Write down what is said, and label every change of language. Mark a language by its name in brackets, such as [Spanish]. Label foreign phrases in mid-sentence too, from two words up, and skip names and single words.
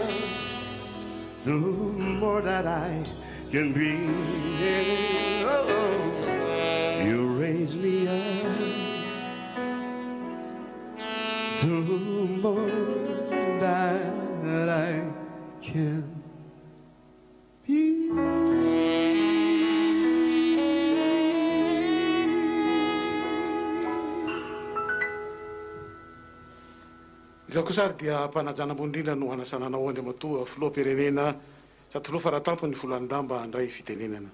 [English] The more that I can be, you raise me up, the more that I can be. [Malagasy] Izao koa sary dia mpanajana ambondrindra no hanasananao Andriamatoa filoham-pirenena sady filoha faratampony Volandamba handray fitenenana.